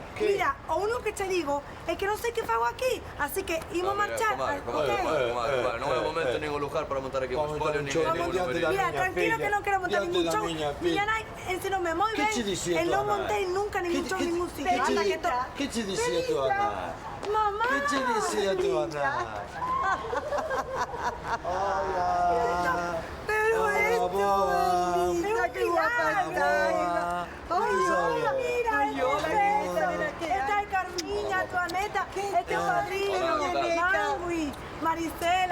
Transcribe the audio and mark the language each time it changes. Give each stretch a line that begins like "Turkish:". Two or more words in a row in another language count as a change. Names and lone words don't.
Galician: Mira, o único que te digo é que non sei que fago aquí, así que imos marchar. Comadre, non é o momento nin o lugar para montar aquí un espolio, nin ningún numerillo. Mira, tranquilo que non quero montar ningún show. Miña nai ensinoume moi ben. E non montei nunca ningún show, ningún sitio. Anda, que to... Que che dicía tu Ana? Mamá. Que che dicía tu Ana? Hola.
Spanish: Pero esto, bendita, qué guapa está. Ay, hola, mira, esta es Carmiña, tu Aneta, este es padrino, Mangui, Marisela.